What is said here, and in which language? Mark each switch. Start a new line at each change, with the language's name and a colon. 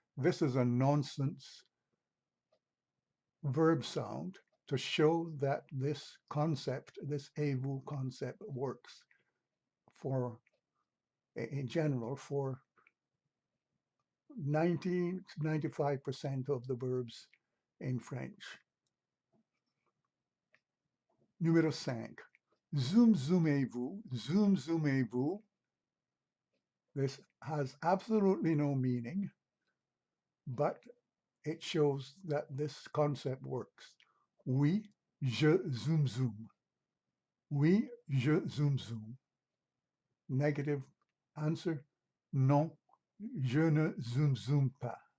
English: This is a nonsense verb sound to show that this concept, this EZ-vous concept, works for, in general, for 95% of the verbs in French.
French: Numéro 5. Zoom, zoomez-vous, zoom, zoomez-vous.
English: This has absolutely no meaning, but it shows that this concept works.
French: Oui, je zoom, zoom. Oui, je zoom, zoom.
English: Negative answer,
French: non, je ne zoom, zoom pas.